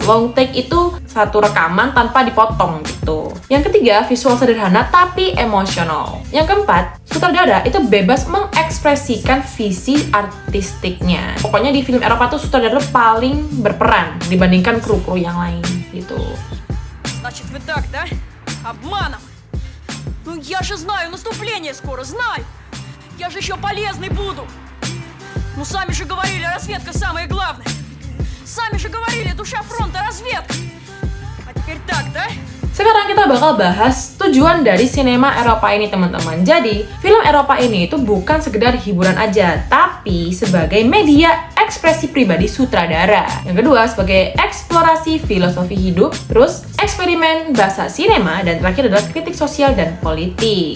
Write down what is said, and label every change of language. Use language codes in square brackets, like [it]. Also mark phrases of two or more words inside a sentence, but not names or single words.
[en] Long take [id] itu satu rekaman tanpa dipotong gitu. Yang ketiga, visual sederhana tapi emosional. Yang keempat, sutradara itu bebas mengekspresikan visi artistiknya. Pokoknya di film Eropa tuh sutradara paling berperan dibandingkan kru-kru yang lain gitu. [ru] Значит, вы так, да? Обманом. Ну, я же знаю, наступление скоро, знаю. Я же еще полезный буду. Ну, сами же говорили, разведка самое главное. Сами же говорили, душа фронта, разведка. А теперь так, да? [id] Sekarang kita bakal bahas tujuan dari sinema Eropa ini, teman-teman. Jadi, film Eropa ini itu bukan sekedar hiburan aja, tapi sebagai media ekspresi pribadi sutradara. Yang kedua, sebagai eksplorasi filosofi hidup, terus eksperimen bahasa sinema, dan terakhir adalah kritik sosial dan politik.